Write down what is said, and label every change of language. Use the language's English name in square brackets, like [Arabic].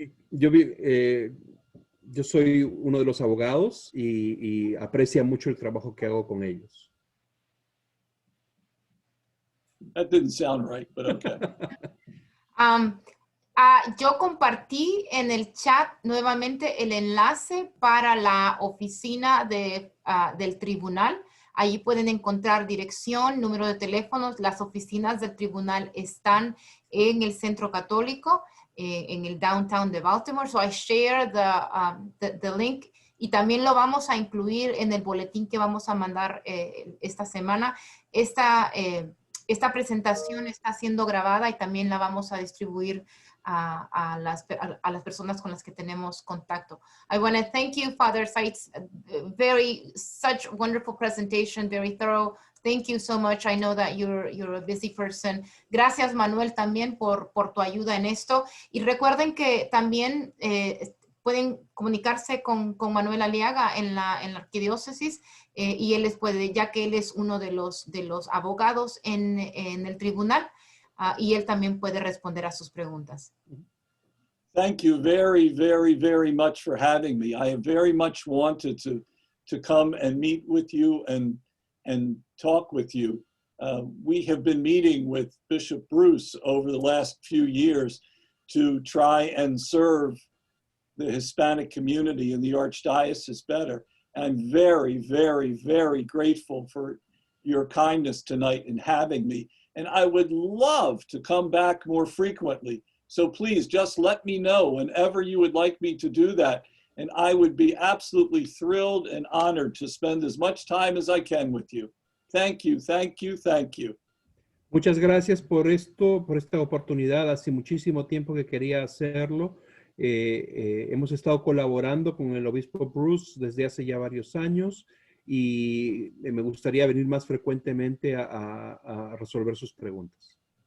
[Spanish] Yo soy uno de los abogados y aprecia mucho el trabajo que hago con ellos. [English] That didn't sound right, but okay. [Spanish] Yo compartí en el chat nuevamente el enlace para la oficina del tribunal. Allí pueden encontrar dirección, número de teléfonos. Las oficinas del tribunal están en el Centro Católico, en el downtown de Baltimore. [English] So I share the link [Spanish] y también lo vamos a incluir en el boletín que vamos a mandar esta semana. Esta presentación está siendo grabada y también la vamos a distribuir a las personas con las que tenemos contacto. [English] I want to thank you, Father Sykes. Such wonderful presentation, very thorough. Thank you so much. I know that you're a busy person. [Spanish] Gracias, Manuel, también por tu ayuda en esto. Y recuerden que también pueden comunicarse con Manuel Aliaga en la Arquidiócesis y él les puede, ya que él es uno de los abogados en el tribunal y él también puede responder a sus preguntas. [English] Thank you very, very, very much for having me. I have very much wanted to come and meet with you and talk with you. We have been meeting with Bishop Bruce over the last few years to try and serve the Hispanic community in the Archdiocese better. I'm very, very, very grateful for your kindness tonight in having me. And I would love to come back more frequently. So please just let me know whenever you would like me to do that. and I would be absolutely thrilled and honored to spend as much time as I can with you. Thank you, thank you, thank you. [Spanish] Muchas gracias por esto, por esta oportunidad. Hace muchísimo tiempo que quería hacerlo. Hemos estado colaborando con el obispo Bruce desde hace ya varios años y me gustaría venir más frecuentemente a resolver sus preguntas.